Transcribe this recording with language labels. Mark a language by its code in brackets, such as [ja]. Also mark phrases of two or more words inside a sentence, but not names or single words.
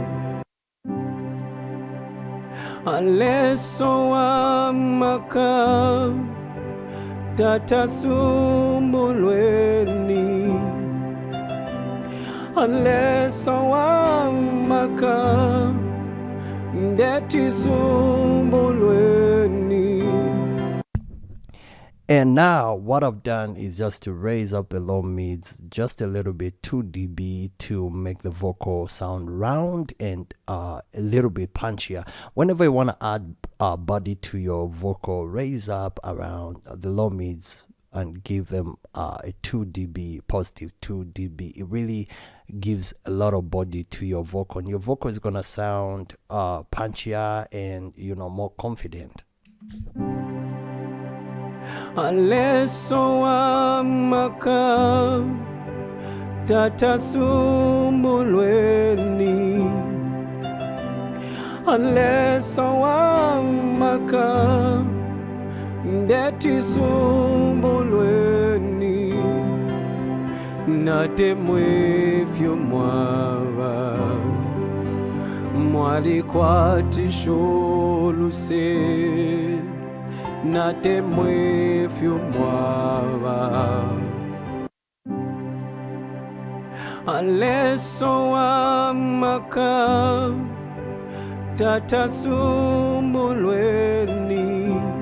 [bem] Aleso amaka tata sumbulweni, aleso amaka ndeti sumbulweni. [en] And now what I've done is just to raise up the low mids just a little bit, 2 dB, to make the vocal sound round and a little bit punchier. Whenever you want to add body to your vocal, raise up around the low mids and give them a 2 dB, positive 2 dB. It really gives a lot of body to your vocal, and your vocal is gonna sound punchier and, you know, more confident. [bem] aleso wamaka tatasumbulweni, aleso wamaka ndetisumbulweni, natemwefyo mwava mwalikwatishuluse, natemwefyo mwava aleso wamaka tatasumbulweni.